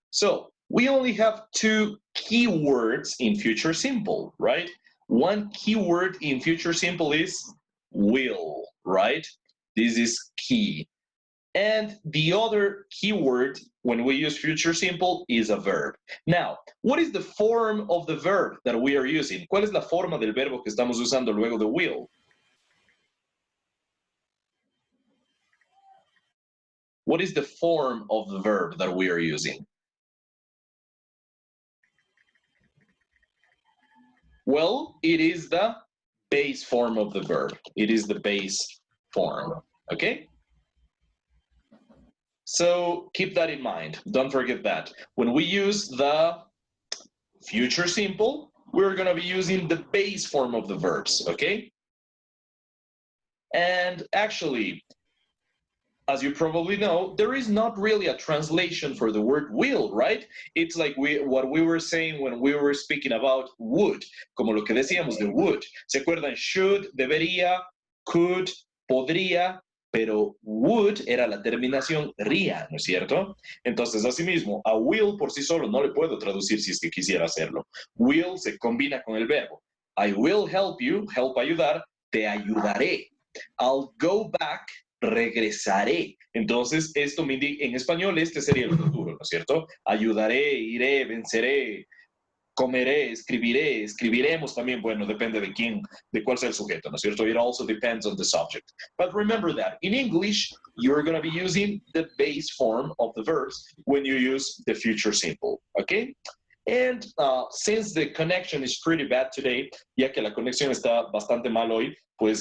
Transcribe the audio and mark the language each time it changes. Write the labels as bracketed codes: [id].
[en] So we only have 2 keywords in future simple, right? One keyword in future simple is will, right? This is key. And the other keyword when we use future simple is a verb. Now, what is the form of the verb that we are using? [es] ¿Cuál es la forma del verbo que estamos usando luego de will? [en] What is the form of the verb that we are using? Well, it is the base form of the verb. It is the base form, okay? So keep that in mind. Don't forget that. When we use the future simple, we're going to be using the base form of the verbs, okay? And actually, as you probably know, there is not really a translation for the word will, right? It's like what we were saying when we were speaking about would, [es] como lo que decíamos de would. ¿Se acuerdan? Should, debería, could, podría, pero would era la terminación ría, ¿no es cierto? Entonces, asimismo, a will por sí solo no le puedo traducir si es que quisiera hacerlo. Will se combina con el verbo. [en] I will help you, [es] help ayudar, te ayudaré. [en] I'll go back, [es] regresaré. Entonces, esto me indica, en español, este sería el futuro, ¿no es cierto? Ayudaré, iré, venceré, comeré, escribiré, escribiremos también, bueno, depende de quién, de cuál sea el sujeto, ¿no es cierto? [en] It also depends on the subject. But remember that in English, you're going to be using the base form of the verbs when you use the future simple, okay? And since the connection is pretty bad today, [es] ya que la conexión está bastante mal hoy, pues...